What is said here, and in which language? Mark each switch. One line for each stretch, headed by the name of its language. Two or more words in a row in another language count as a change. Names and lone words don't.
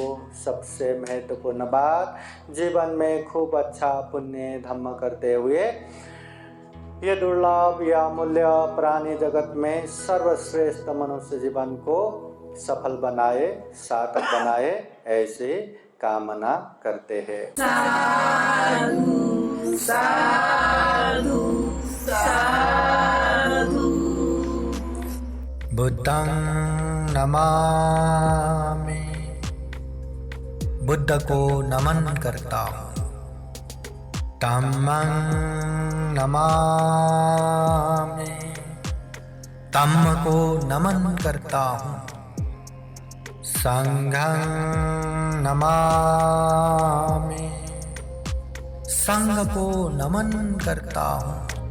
Hindi: सबसे महत्वपूर्ण बात, जीवन में खूब अच्छा पुण्य धर्म करते हुए ये दुर्लभ या मूल्य प्राणी जगत में सर्वश्रेष्ठ मनुष्य जीवन को सफल बनाए, सार्थक बनाए, ऐसे कामना करते हैं। साधु साधु साधु।
Pali: बुद्धं नमामि,
Hindi: बुद्ध को नमन करता हूँ।
Pali: धम्मं नमामि,
Hindi: धम्म को नमन करता हूँ।
Pali: संघं नमामि,
Hindi: संघ को नमन करता हूँ।